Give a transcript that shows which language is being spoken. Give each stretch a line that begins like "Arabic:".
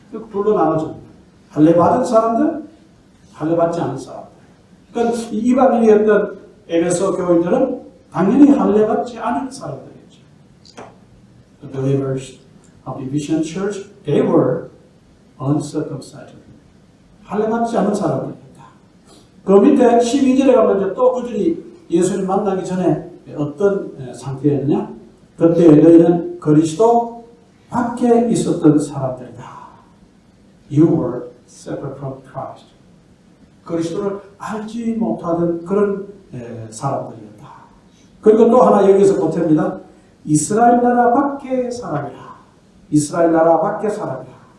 Korean: 둘로 나눠집니다. 할례 받은 사람들, 할례 받지 않은 사람들. 그러니까 이방인이었던 에베소 교인들은 당연히 할례 받지 않은 사람들이었죠.
English: The believers of the Ephesian church, they were uncircumcised.
Korean: 할례 받지 않은 사람들입니다. 그 밑에 12절에 가면 이제 또 그들이 예수님 만나기 전에 어떤 상태였느냐? 그때 너희는 그리스도 밖에 있었던 사람들이다.
English: You were separate from Christ.
Korean: 그리스도를 알지 못하던 그런 사람들이었다. 그리고 또 하나 여기서 보탭니다. 이스라엘 나라 밖의 사람이라. 이스라엘 나라 밖의 사람이라.